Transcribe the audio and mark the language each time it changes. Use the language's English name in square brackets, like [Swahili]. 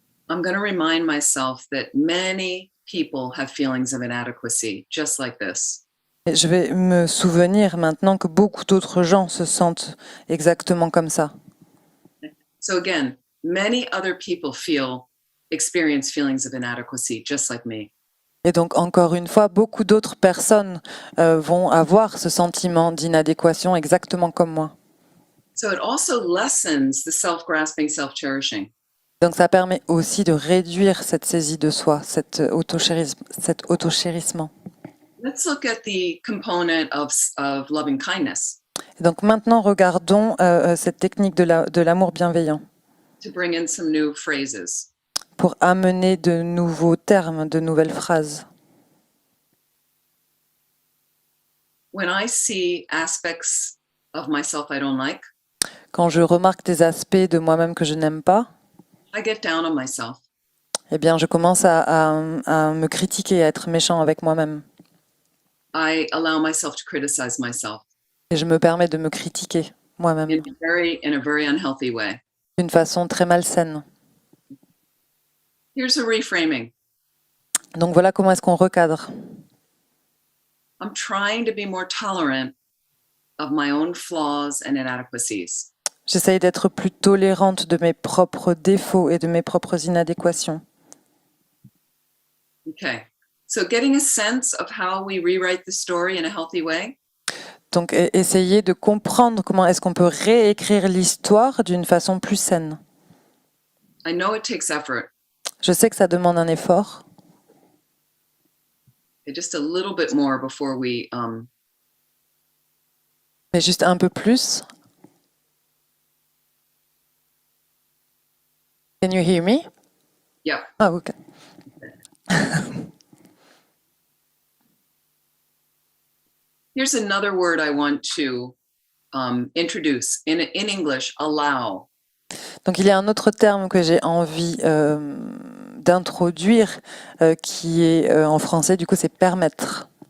[English] I'm going to remind myself that many people have feelings of inadequacy, just like this. [French] Et je vais me souvenir maintenant que beaucoup d'autres gens se sentent exactement comme ça. [English] So again, many other people experience feelings of inadequacy, just like me. [French] Et donc, encore une fois, beaucoup d'autres personnes vont avoir ce sentiment d'inadéquation exactement comme moi. [English] So it also lessens the self-grasping, self-cherishing. [French] Donc, ça permet aussi de réduire cette saisie de soi, cet autochérissement. [English] Let's look at the component of loving kindness [French] Et donc, maintenant, regardons cette technique de l'amour bienveillant [English] to bring in some new phrases. [French] pour amener de nouveaux termes, de nouvelles phrases. [English] When I see aspects of myself I don't like, [French] Quand je remarque des aspects de moi-même que je n'aime pas, [English] I get down on myself. [French] eh bien, je commence à me critiquer, à être méchant avec moi-même. [English] I allow myself to criticize myself [French] Et je me permets de me critiquer moi-même [English] in a very unhealthy way. [French] d'une façon très malsaine. [English] Here's a reframing. [French] Donc voilà comment est-ce qu'on recadre. [English] I'm trying to be more tolerant of my own flaws and inadequacies. [French] J'essaye d'être plus tolérante de mes propres défauts et de mes propres inadéquations. [English] Okay. So getting a sense of how we rewrite the story in a healthy way. [French] Donc essayer de comprendre comment est-ce qu'on peut réécrire l'histoire d'une façon plus saine. [English] I know it takes effort. [French] Je sais que ça demande un effort, [English] Just a little bit more before we [French] mais juste un peu plus. [English] Can you hear me? yeah. [French] Ah, ok. [English] Here's another word I want to introduce in English, allow. [French] Donc il y a un autre terme que j'ai envie d'introduire qui est en français, du coup c'est permettre.